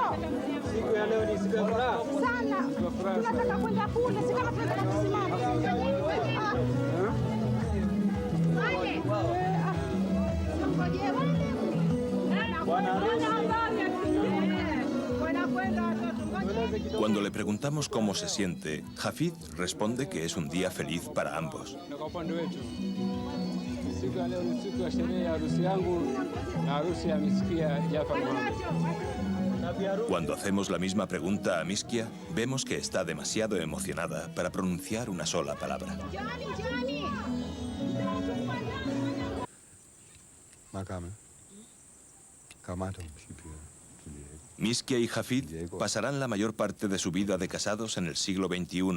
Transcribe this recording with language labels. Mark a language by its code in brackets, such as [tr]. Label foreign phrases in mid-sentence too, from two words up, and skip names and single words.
[sw] Siku ya leo ni siku ya furaha. Sana. Tunataka kwenda kule, si kama tunataka kusimama. [es] Cuando le preguntamos cómo se siente, Hafid responde que es un día feliz para ambos. [sw] Siku ya leo ni siku ya sherehe ya harusi yangu na harusi ya Miskia Jafar Mohamed. [es] Cuando hacemos la misma pregunta a Miskia, vemos que está demasiado emocionada para pronunciar una sola palabra. Miskia y Hafid pasarán la mayor parte de su vida de casados en el siglo XXI.